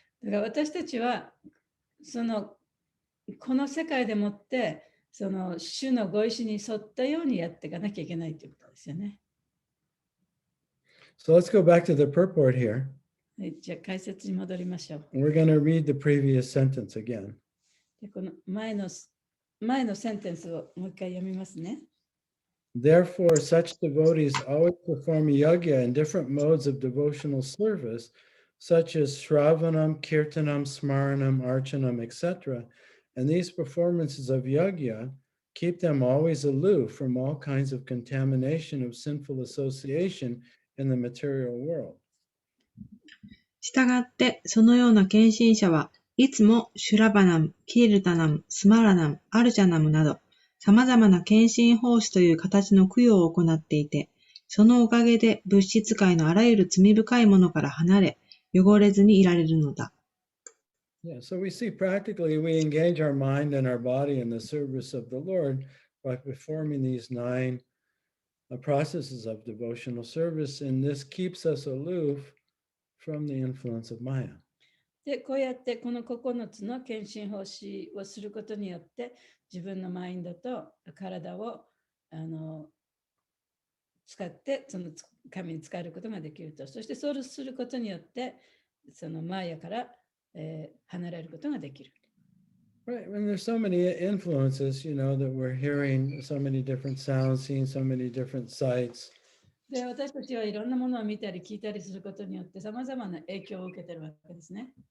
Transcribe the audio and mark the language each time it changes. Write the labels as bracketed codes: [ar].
[ja] だから私たちはこの世界でもってその主のご意志に沿ったようにやっていかなきゃいけないということですよね。 [en] So let's go back to the purport here. [ja] はい、じゃあ解説に戻りましょう。 [en] We're going to read the previous sentence again. [ja] でこの前のセンテンスをもう一回読みますね。 [en] Therefore, such devotees always perform yajna in different modes of devotional service, such as Shravanam, Kirtanam, Smaranam, Archanam, etc. And these performances of yajna keep them always aloof from all kinds of contamination of sinful association in the material world. [ja] したがって、そのような献身者はいつもシュラバナム、キルタナム、スマラナム、アルチャナムなど、様々な献身奉仕という形の供養を行っていて、そのおかげで物質界のあらゆる罪深いものから離れ、汚れずにいられるのだ。 [en] Yeah, so we see practically we engage our mind and our body in the service of the Lord by performing these 9 processes of devotional service, and this keeps us aloof from the influence of Maya. [ja] で、こうやってこの9つの献身奉仕をすることによって、自分のマインドと体を使ってその神に使えることができると。そしてそうすることによって、そのマヤから、離れることができる。 [en] Right, and there's so many influences, that we're hearing so many different sounds, seeing so many different sights. [ja] で、私たちはいろんなものを見たり聞いたりすることによって様々な影響を受けているわけですね。